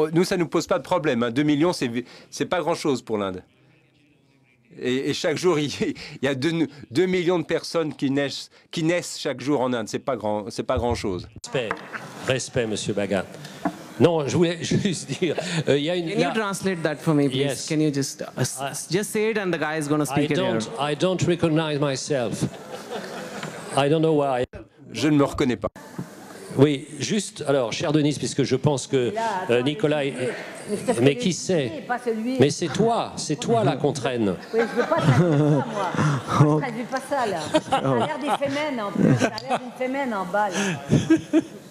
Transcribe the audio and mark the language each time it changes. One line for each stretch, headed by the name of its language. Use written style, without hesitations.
French: Nous, ça ne nous pose pas de problème. Hein. 2 millions, c'est pas grand-chose pour l'Inde. Et chaque jour, il y a 2 millions de personnes qui naissent chaque jour en Inde. C'est pas grand-chose. Respect, Monsieur Bhagat. Non, je voulais juste dire, il y a une...
English: Can you translate that for me, please? Yes. Can you just say it and the guy is going to speak it here? I don't recognize myself. I don't know why.
French: Je ne me reconnais pas. Oui, juste, alors, cher Denise, puisque je pense que Nicolas... Mais qui c'est? Mais c'est toi là qu'on traîne. Oui, je veux pas traduire ça, moi. Moi, je traduis pas ça, là. Ça a l'air des fémènes, en plus. Ça a l'air d'une fémène en bas, là.